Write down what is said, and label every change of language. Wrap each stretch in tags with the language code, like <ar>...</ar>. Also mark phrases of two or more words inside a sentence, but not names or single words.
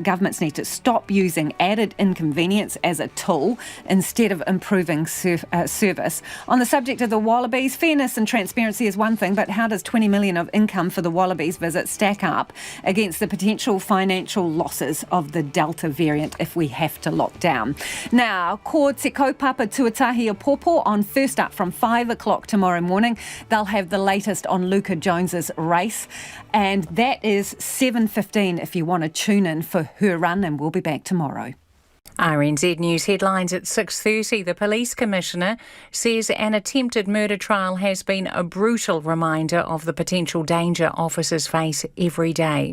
<en>Governments need to stop using added inconvenience as a tool instead of improving service. On the subject of the Wallabies, fairness and transparency is one thing, but how does 20 million of income for the Wallabies visit stack up against the potential financial losses of the Delta variant if we have to lock down? Now,</en> <mi>ko te kaupapa tuatahi o Popo</mi> <en>on First Up from 5 o'clock tomorrow morning. They'll have the latest on Luca Jones's race, and that is 7:15 if you want to tune in for her run, and we'll be back tomorrow. RNZ News headlines at 6:30. The Police Commissioner says an attempted murder trial has been a brutal reminder of the potential danger officers face every day.</en>